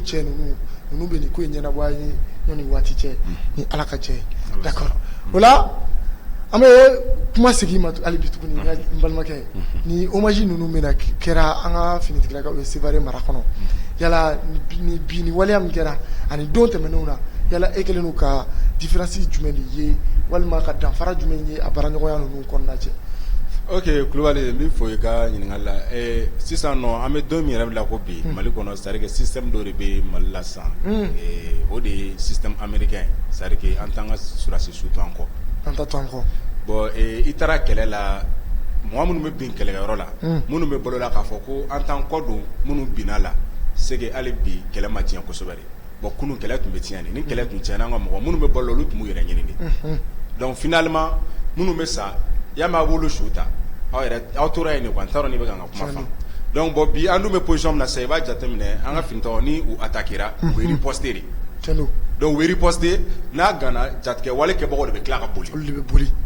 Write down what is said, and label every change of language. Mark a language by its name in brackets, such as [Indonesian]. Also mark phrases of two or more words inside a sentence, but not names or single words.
[Bambara] cɛ ninnu bɛ nin ko in ɲɛnabɔ an ye ɲɔni waati cɛ ni ala ka jɛ ye d'accord o la an bɛ kuma segin ma hali bi tuguni n balimakɛ ni hommage ninnu bɛna kɛra an ka finitigilakaw ye Sevare mara kɔnɔ yala ni waleya min kɛra ani don tɛmɛnenw na yala e kɛlen don ka différence jumɛn de ye walima ka danfara jumɛn ye a baaraɲɔgɔnya ninnu kɔnɔna cɛ. ok Kulubali n bɛ fɔ i ka ɲininkali la sisan nɔ an bɛ don min yɛrɛ la ko bi Mali kɔnɔ [French] c'est à dire que [Bambara] système dɔ de bɛ Mali la sisan o de ye [French] système américain c'est à dire que [Bambara] an t'an ka surasi su to an kɔ. an ta to an kɔ. bon i taara kɛlɛ la mɔgɔ minnu bɛ bin kɛlɛkɛyɔrɔ la minnu bɛ balo la k'a fɔ ko an t'an kɔ don minnu binna la [French] c'est que [Bambara] hali bi kɛlɛ ma tiɲɛ kosɛbɛ de bon kunun kɛlɛ tun bɛ tiɲɛ de ni kɛlɛ tun tiɲɛna an ka mɔgɔ minnu bɛ balo la olu tun b'u yɛrɛ ɲini de [French] donc finalement [Bambara] minnu bɛ sa y'a mɛ a b'olu su ta aw tora yen de quoi n t'a dɔn n'i bɛ ka n ka kuma faamu [French] donc bon [Bambara] bi an dun bɛ position min na sisan i b'a jateminɛ an ka finitɔgɔ ni u attaquera u bɛ riposter de donc u bɛ riposter n'a gana jatigɛ wale kɛbagaw de bɛ tila ka boli olu de bɛ boli